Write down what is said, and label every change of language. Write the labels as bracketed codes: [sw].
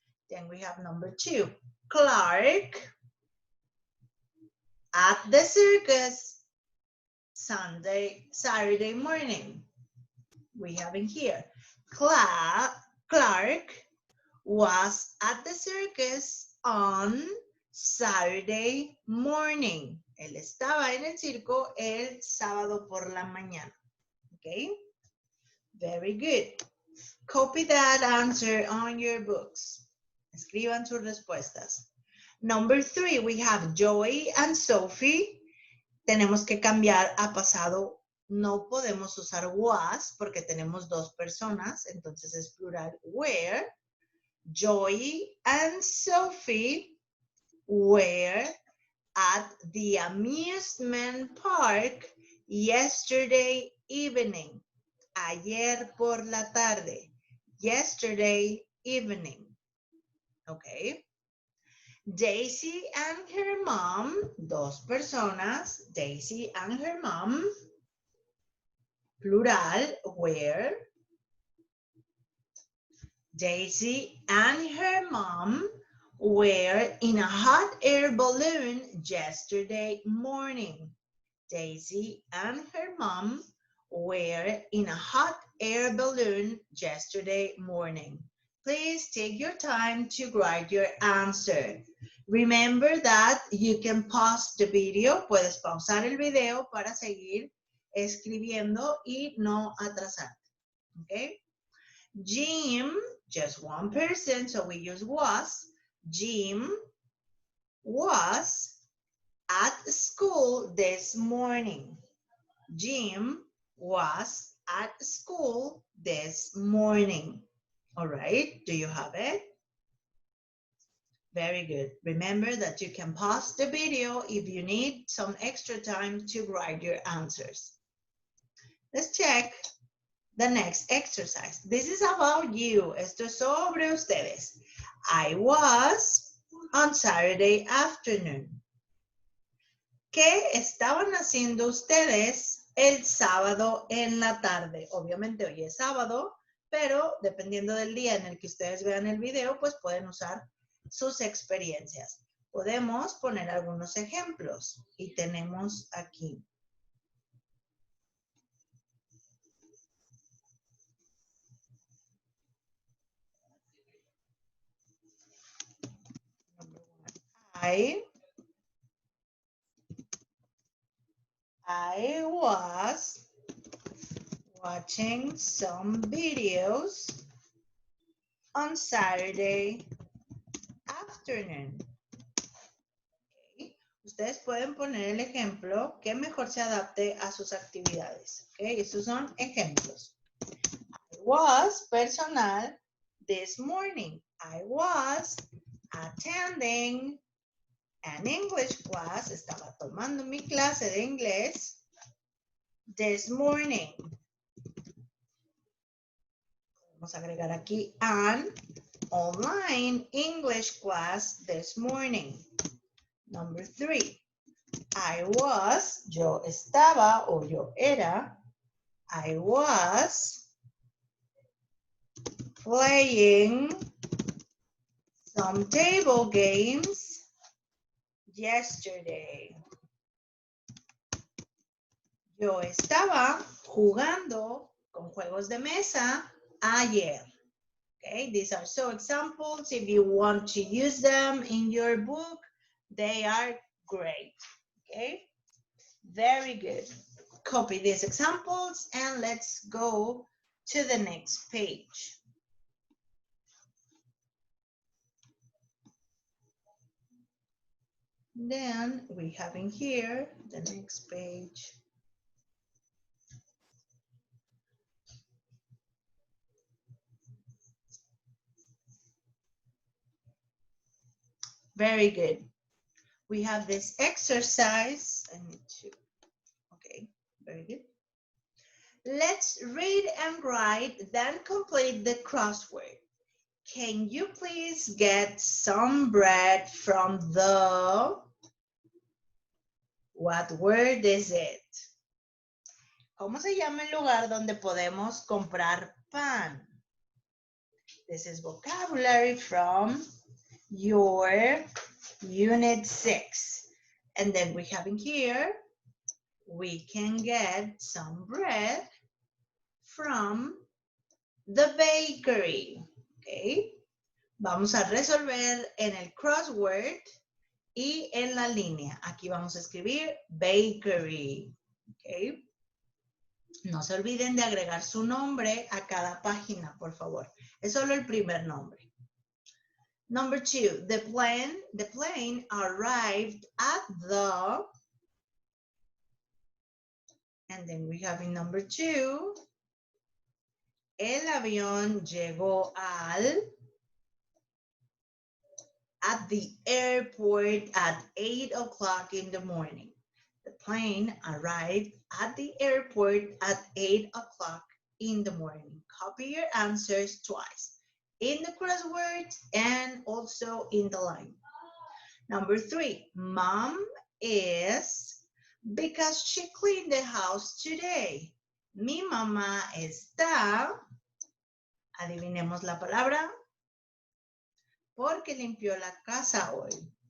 [en] Then we have number 2. Clark at the circus Saturday morning. We have in here. Clark was at the circus on Saturday morning. [es] Él estaba en el circo el sábado por la mañana. [en] Okay? Very good. Copy that answer on your books. [es] Escriban sus respuestas. [en] Number 3, we have Joy and Sophie. [es] Tenemos que cambiar a pasado. No podemos usar was porque tenemos 2 personas, entonces es plural were. [en] Joy and Sophie were at the amusement park yesterday evening. [es] Ayer por la tarde. [en] Yesterday evening. [es] Okay. [en] Daisy and her mom, [es] 2 personas, [en] Daisy and her mom, plural, were. Daisy and her mom were in a hot air balloon yesterday morning. Daisy and her mom were in a hot air balloon yesterday morning. Please take your time to write your answer. Remember that you can pause the video. [es] Puedes pausar el video para seguir escribiendo y no atrasar. [en] Okay? Jim, just 1 person, so we use was. Jim was at school this morning. Jim was at school this morning. All right, do you have it? Very good. Remember that you can pause the video if you need some extra time to write your answers. Let's check the next exercise. This is about you. [es] Esto es sobre ustedes. [en] I was on Saturday afternoon. [es] ¿Qué estaban haciendo ustedes el sábado en la tarde? Obviamente hoy es sábado, pero dependiendo del día en el que ustedes vean el video, pues pueden usar sus experiencias. Podemos poner algunos ejemplos y tenemos aquí. [en] I was watching some videos on Saturday afternoon. Okay. [es] Ustedes pueden poner el ejemplo que mejor se adapte a sus actividades. Okay. Estos son ejemplos. [en] I was personal this morning. I was attending an English class. [es] Estaba tomando mi clase de inglés [en] this morning. [es] Vamos a agregar aquí [en] an online English class this morning. Number 3. I was, [es] yo estaba o yo era. [en] I was playing some table games yesterday. [es] Yo estaba jugando con juegos de mesa ayer. [en] Okay, these are so examples. If you want to use them in your book, they are great. Okay, very good. Copy these examples and let's go to the next page. Then we have in here the next page. Very good. We have this exercise. I need to, okay, very good. Let's read and write, then complete the crossword. Can you please get some bread from the, what word is it? [es] ¿Cómo se llama el lugar donde podemos comprar pan? [en] This is vocabulary from your unit 6. And then we have in here, we can get some bread from the bakery. Okay. [es] Vamos a resolver en el crossword y en la línea. Aquí vamos a escribir bakery. Okay. No se olviden de agregar su nombre a cada página, por favor. Es solo el primer nombre. [en] Number 2, the plane arrived at the, and then we have in number 2, [es] el avión llegó al, [en] at the airport at 8 o'clock in the morning. The plane arrived at the airport at 8 o'clock in the morning. Copy your answers twice, in the crosswords and also in the line. Number 3, Mom is, because she cleaned the house today. [es] Mi mamá está, adivinemos la palabra, porque limpió la casa hoy.